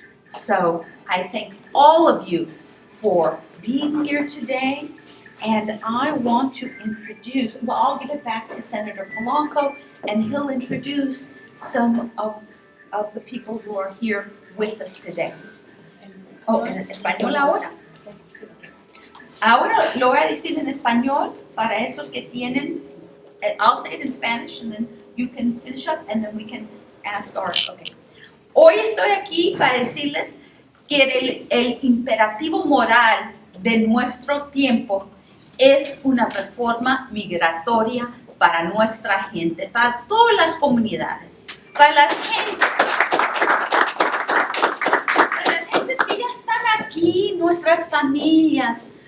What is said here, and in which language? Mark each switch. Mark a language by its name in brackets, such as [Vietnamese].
[English] So I thank all of you for being here today, and I want to introduce, well, I'll give it back to Senator Polanco, and he'll introduce some of the people who are here with us today. [Spanish] Oh, en español ahora. Ahora lo voy a decir en español para esos que tienen. [English] I'll say it in Spanish and then you can finish up and then we can ask our. Okay. [Spanish] Hoy estoy aquí para decirles que el imperativo moral de nuestro tiempo es una reforma migratoria para nuestra gente, para todas las comunidades, para las gentes que ya están aquí, nuestras familias.